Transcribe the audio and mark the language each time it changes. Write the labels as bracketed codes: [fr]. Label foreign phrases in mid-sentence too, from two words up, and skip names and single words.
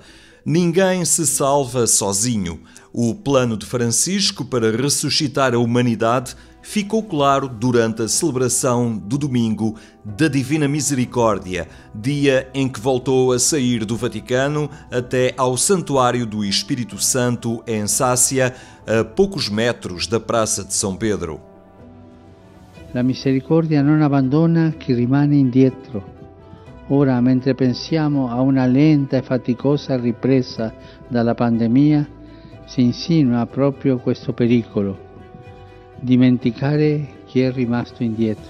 [pt] Ninguém se salva sozinho. O plano de Francisco para ressuscitar a humanidade ficou claro durante a celebração do domingo da Divina Misericórdia, dia em que voltou a sair do Vaticano até ao Santuário do Espírito Santo em Sácia, a poucos metros da Praça de São Pedro. [it] La misericordia non abbandona chi rimane indietro. Ora, mentre pensiamo a una lenta e faticosa ripresa dalla pandemia, si insinua proprio questo pericolo: dimenticare chi è rimasto indietro.